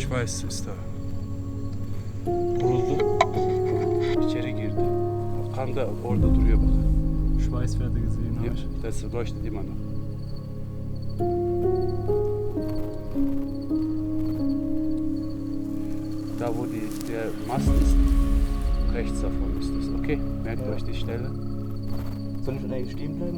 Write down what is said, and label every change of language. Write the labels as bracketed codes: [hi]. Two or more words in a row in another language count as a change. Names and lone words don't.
[de] Schweiß ist da. Vuruldu. [tr] İçeri girdi. Kan da orada duruyor bak. [de] Schweißwerte gesehen habe Ja, ich. das leuchtet immer noch. Da wo der Mast ist, rechts davon ist das. Okay, merkt euch die Stelle. Soll ich eigentlich stehen bleiben?